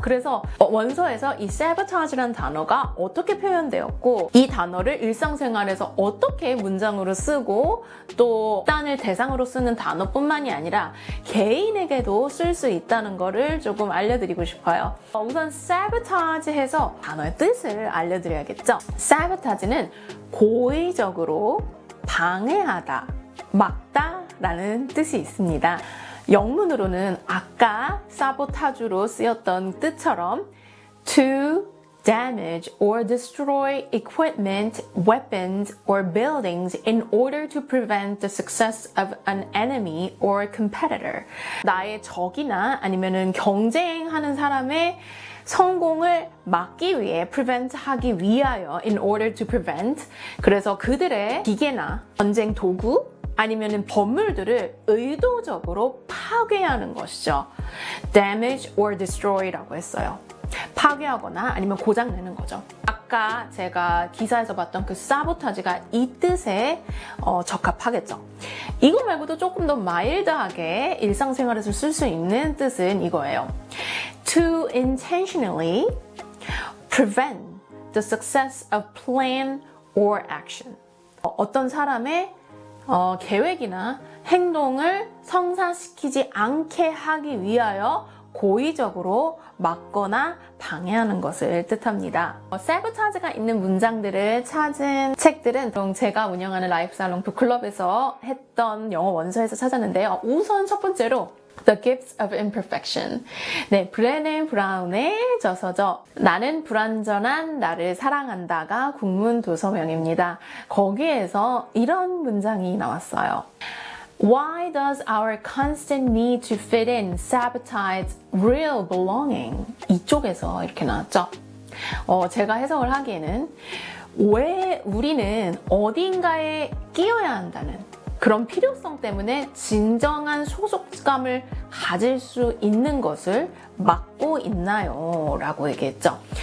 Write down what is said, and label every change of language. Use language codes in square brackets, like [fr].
[ko] 그래서 원서에서 이 sabotage라는 단어가 어떻게 표현되었고 이 단어를 일상생활에서 어떻게 문장으로 쓰고 또 집단을 대상으로 쓰는 단어뿐만이 아니라 개인에게도 쓸 수 있다는 거를 조금 알려드리고 싶어요. 우선 sabotage 해서 단어의 뜻을 알려드려야겠죠. sabotage는 고의적으로 방해하다, 막다 라는 뜻이 있습니다. 영문으로는 아까 sabotage로 쓰였던 뜻처럼 [en] to damage or destroy equipment, weapons, or buildings in order to prevent the success of an enemy or competitor. [ko] 나의 적이나 아니면은 경쟁하는 사람의 성공을 막기 위해, prevent 하기 위하여, [en] in order to prevent. [ko] 그래서 그들의 기계나 전쟁 도구, 아니면은 건물들을 의도적으로 파괴하는 것이죠. [en] damage or destroy [ko] 라고 했어요. 파괴하거나 아니면 고장내는 거죠. 아까 제가 기사에서 봤던 그 사보타지가 이 뜻에 적합하겠죠. 이거 말고도 조금 더 마일드하게 일상생활에서 쓸 수 있는 뜻은 이거예요. [en] To intentionally prevent the success of plan or action. [ko] 어떤 사람의 계획이나 행동을 성사시키지 않게 하기 위하여 고의적으로 막거나 방해하는 것을 뜻합니다. sabotage가 있는 문장들을 찾은 책들은 제가 운영하는 라이프살롱 북클럽에서 했던 영어 원서에서 찾았는데요. 우선 첫 번째로 The Gifts of Imperfection. 네, 브레네 브라운의 저서죠. 나는 불완전한 나를 사랑한다가 국문 도서명입니다. 거기에서 이런 문장이 나왔어요. [en] Why does our constant need to fit in sabotage real belonging? [ko] 이쪽에서 이렇게 나왔죠. 제가 해석을 하기에는 왜 우리는 어딘가에 끼어야 한다는 그런 필요성 때문에 진정한 소속감을 가질 수 있는 것을 막고 있나요? 라고 얘기했죠.